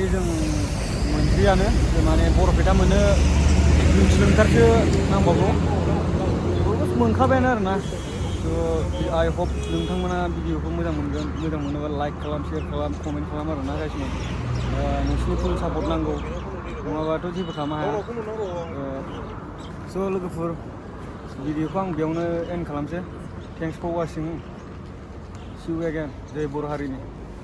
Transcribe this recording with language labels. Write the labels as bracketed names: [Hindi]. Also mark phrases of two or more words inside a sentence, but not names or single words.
[Bodo] जों मोनफैयानो माने बरपेटा मोनो 2 किल'मिटारसो नांबावगौ अलमस्ट मोनखाबायानो आरोना थ' [English] I hope [Bodo] नोंथांमोना भिडिअखौ मोजां मोनगोन मोजां मोनोबा लाइक खालाम शेयार खालाम कमेन्ट खालाम आरोना गासिबो नोंसिनि [English] full support [Bodo] नांगौ नङाबाथ' जेबो खालामनो हाया स' लोगोफोर भिडिअखौ आं बेयावनो एन्ड खालामसै [English] thanks for watching see you again [Bodo] जय बर' हारिनि